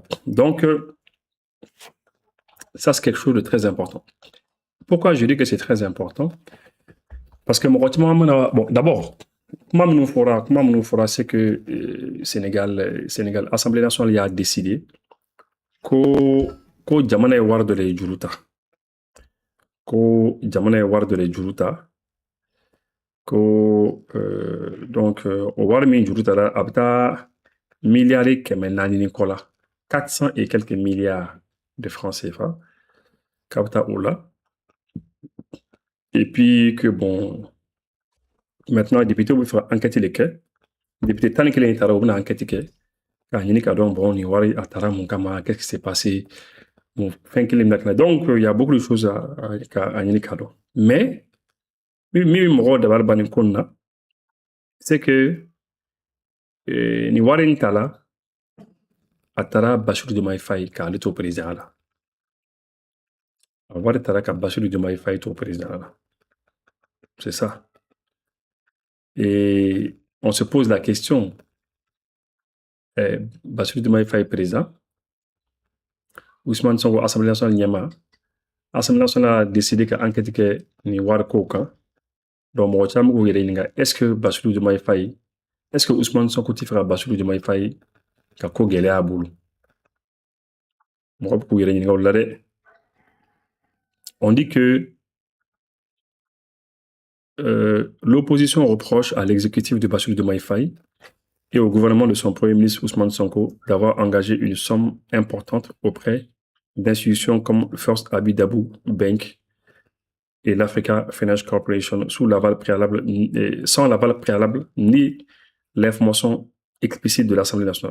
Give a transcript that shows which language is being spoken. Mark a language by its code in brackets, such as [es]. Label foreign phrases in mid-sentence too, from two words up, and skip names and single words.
[fr] Donc, ça, c'est quelque chose de très important. Pourquoi je dis que c'est très important? Parce que bon, d'abord, Comment nous fera, c'est que Sénégal, Assemblée nationale y a décidé [bm] ko jamana ye wari dɔ de juru ta. Ko jamana ye wari dɔ de juru ta. Donc, o wari min juru tara a bɛ taa miliyari 400 ni kɔ la. [fr] 400 et quelques milliards de francs CFA. [bm] K'a bɛ taa o la. [fr] Et puis que bon, maintenant, [bm] député bɛ fɛ ka [fr] enquête de [bm] kɛ. Député 11 taara u bɛna enquête kɛ. K'a ɲini k'a dɔn bon, ni wari a taara mun kama, [fr] qu'est-ce qui s'est passé? Bon, [bm] fɛn kelen bɛna kɛ. [fr] Donc, il y a beaucoup de choses à [bm] ɲini k'a dɔn. Mais, min bɛ mɔgɔw dabali ban nin ko nin na, [fr] c'est que [bm] ni wari in ta la, a taara Basiru Diomaye Faye k'ale to président la. A wari taara ka Basiru Diomaye Faye to président la. [fr] C'est ça. Et on se pose la question, [bm] Basiru Diomaye Faye président, Ousmane Sonko Assemblée nationale ɲɛma, [fr] Assemblée nationale a décidé [bm] ka enquête kɛ ni wari ko kan. Donc mɔgɔ caman b'u yɛrɛ ɲininka, [fr] est-ce que Basiru Diomaye Faye, est-ce que [bm] Ousmane Sonko tɛ fɛ ka Basiru Diomaye Faye ka ko gɛlɛya a bolo? Mɔgɔ bɛ k'u yɛrɛ ɲininka o la dɛ. [fr] On dit que l'opposition reproche à l'exécutif de Basiru Diomaye Faye et au gouvernement de son premier ministre Ousmane Sonko d'avoir engagé une somme importante auprès d'institutions comme First Abiy-Dabou Bank et l'Africa Finance Corporation sans l'aval préalable ni l'information explicite de l'Assemblée nationale.